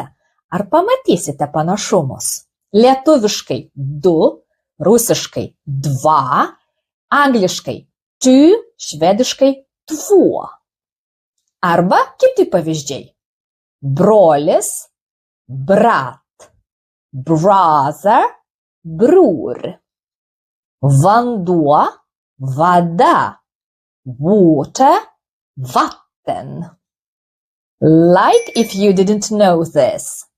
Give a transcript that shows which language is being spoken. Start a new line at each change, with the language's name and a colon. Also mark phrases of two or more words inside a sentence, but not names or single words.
Lithuanian: Ar pamatysite panašumus? Lietuviškai 2, rusiškai 2, angliškai 2, švediškai 2. Arba kiti pavyzdžiai. Brolis, brat.
English: Brother, bror.
Lithuanian: Vanduo, vada.
English: Water, vatten. Like if you didn't know this.